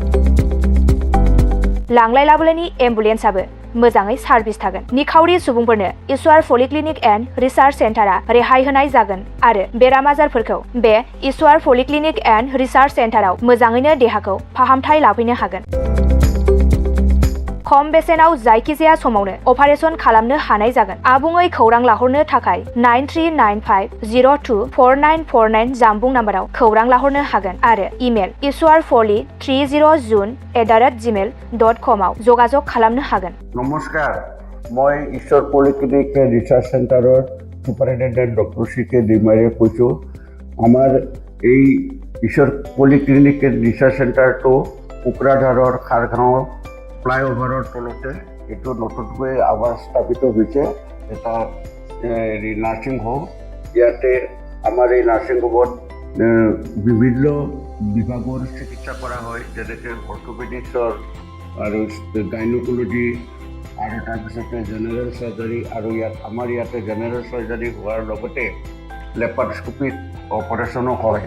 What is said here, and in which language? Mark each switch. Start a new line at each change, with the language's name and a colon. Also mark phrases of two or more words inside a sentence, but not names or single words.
Bodo: लांलाय लाबोलायनि एम्बुलेन्सआबो मोजाङै सार्भिस थागोन निखावरि सुबुंफोरनो ईश्वर पलिक्लिनिक एन्ड रिसार्च सेन्टारा रेहाय होनाय जागोन आरो बेराम आजारफोरखौ बे ईश्वर पलिक्लिनिक एन्ड रिसार्च सेन्टाराव मोजाङैनो देहाखौ फाहामथाय लाफैनो हागोन खम बेसेनाव जायखिजाया समावनो अपारेशन खालामनो हानाय जागोन आबुङै खौरां लाहरनो थाखाय 9395024949 जानबुं नाम्बाराव खौरां लाहरनो हागोन आरो इमेल ishwarpoli30june@gmail.com आव जगाजग खालामनो हागोन
Assamese: नमस्कार মই ঈশ্বৰ পলিক্লিনিক ৰিচাৰ্চ চেণ্টাৰৰ সুপাৰিনটেণ্ডেণ্ট ডক্টৰ CK ডিমাৰে কৈছোঁ আমাৰ এই ঈশ্বৰ পলিক্লিনিক ৰিচাৰ্চ চেণ্টাৰটো কোকৰাঝাৰৰ খাৰগাঁও ফ্লাইঅভাৰৰ তলতে এইটো নতুনকৈ আবাস স্থাপিত হৈছে এটা
English: nursing home
Assamese: ইয়াতে আমাৰ এই
English: nursing home
Assamese: বিভিন্ন বিভাগৰ চিকিৎসা কৰা হয় যেনেকৈ অৰ্থ'পেডিক্সৰ আৰু গাইনক'লজি আৰু তাৰপিছতে
English: general surgery,
Assamese: আৰু আমাৰ ইয়াতে
English: general surgery
Assamese: হোৱাৰ লগতে
English: laparoscopic operation
Assamese: হয়।